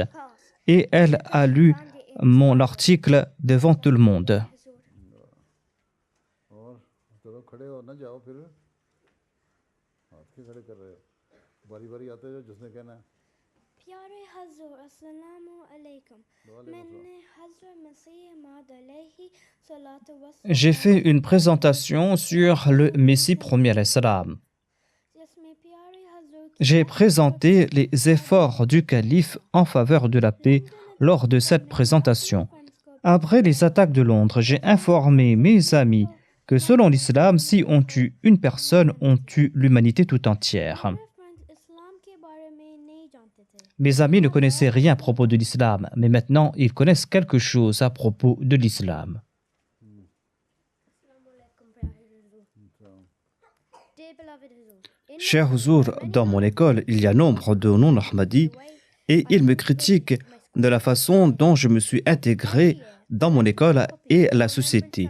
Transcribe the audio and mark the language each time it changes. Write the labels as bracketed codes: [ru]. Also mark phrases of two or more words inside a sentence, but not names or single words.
[fr] Et elle a lu mon article devant tout le monde. [ur] اور چلو کھڑے ہو نا جاؤ پھر ہاتھ کیوں کھڑے کر رہے ہو باری باری آتے جاؤ جس نے کہنا ہے پیارے حضور [ar] السلام علیکم [ur] میں نے حضرت مسیح موعود [ar] علیہ صلی اللہ علیہ [fr] J'ai fait une présentation sur le Messie premier [ar] عليه السلام. [ur] جس میں پیارے حضور [fr] J'ai présenté les efforts du calife en faveur de la paix lors de cette présentation. Après les attaques de Londres, j'ai informé mes amis que selon l'islam, si on tue une personne, on tue l'humanité tout entière. [ur] فرینڈز اسلام کے بارے میں نہیں جانتے تھے [fr] Mes amis ne connaissaient rien à propos de l'islam, mais maintenant ils connaissent quelque chose à propos de l'islam. Cher Huzur, dans mon école, il y a nombre de non-Ahmadis et ils me critiquent de la façon dont je me suis intégré dans mon école et la société.